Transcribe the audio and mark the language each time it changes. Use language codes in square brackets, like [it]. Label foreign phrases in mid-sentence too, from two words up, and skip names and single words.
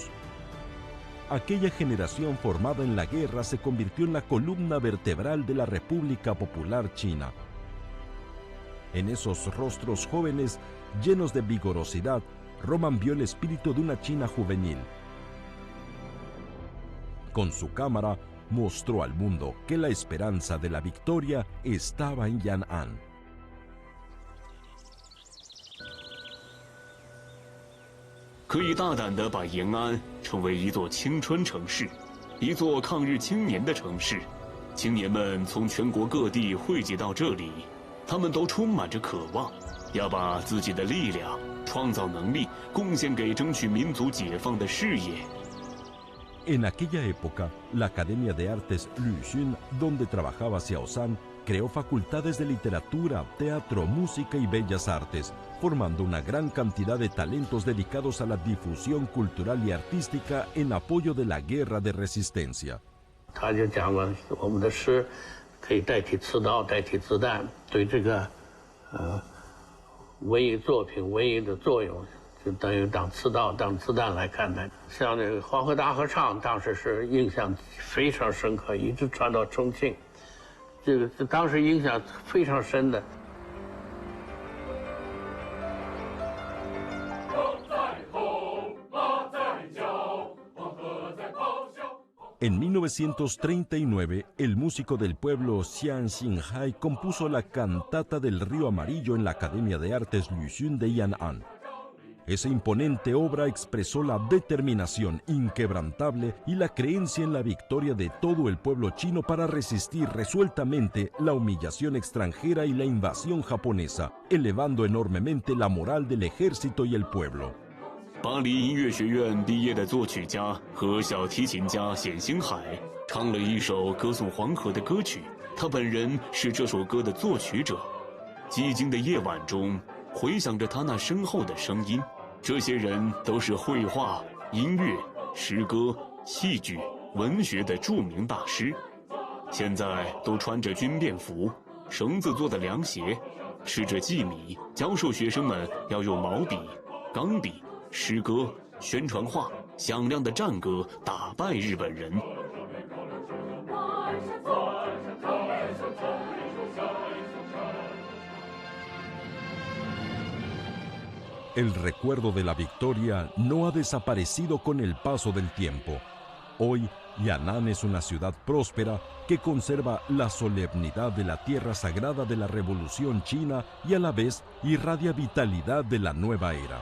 [es] Aquella generación formada en la guerra se convirtió en la columna vertebral de la República Popular China. En esos rostros jóvenes, llenos de vigorosidad, Roman vio el espíritu de una China juvenil. Con su cámara, mostró al mundo que la esperanza de la victoria estaba en Yan'an. [zh] "可以大胆地把延安称为一座青春城市，一座抗日青年的城市。青年们从全国各地汇集到这里，他们都充满着渴望，要把自己的力量、创造能力贡献给争取民族解放的事业。" [es] En aquella época, la Academia de Artes Luxun, donde trabajaba Xiao San, creó facultades de literatura, teatro, música y bellas artes, formando una gran cantidad de talentos dedicados a la difusión cultural y artística en apoyo de la guerra de resistencia. [zh] 他就讲了，我们的诗可以代替刺刀，代替子弹，对这个文艺作品、文艺的作用。就等于当刺刀、当子弹来看待。像那个黄河大合唱，当时是印象非常深刻，一直传到重庆，这个当时影响非常深的。 [es] En 1939, el músico del pueblo Xian Xinhai compuso la Cantata del Río Amarillo en la Academia de Artes Luxun de Yan'an. Esa imponente obra expresó la determinación inquebrantable y la creencia en la victoria de todo el pueblo chino para resistir resueltamente la humillación extranjera y la invasión japonesa, elevando enormemente la moral del ejército y el pueblo. [zh] 巴黎音乐学院毕业的作曲家和小提琴家冼星海唱了一首歌颂黄河的歌曲，他本人是这首歌的作曲者。寂静的夜晚中，回响着他那深厚的声音。这些人都是绘画、音乐、诗歌、戏剧、文学的著名大师，现在都穿着军便服，绳子做的凉鞋，吃着薏米，教授学生们要用毛笔、钢笔、诗歌、宣传画、响亮的战歌打败日本人。 [es] El recuerdo de la victoria no ha desaparecido con el paso del tiempo. Hoy, Yan'an es una ciudad próspera que conserva la solemnidad de la tierra sagrada de la Revolución China y a la vez irradia vitalidad de la nueva era.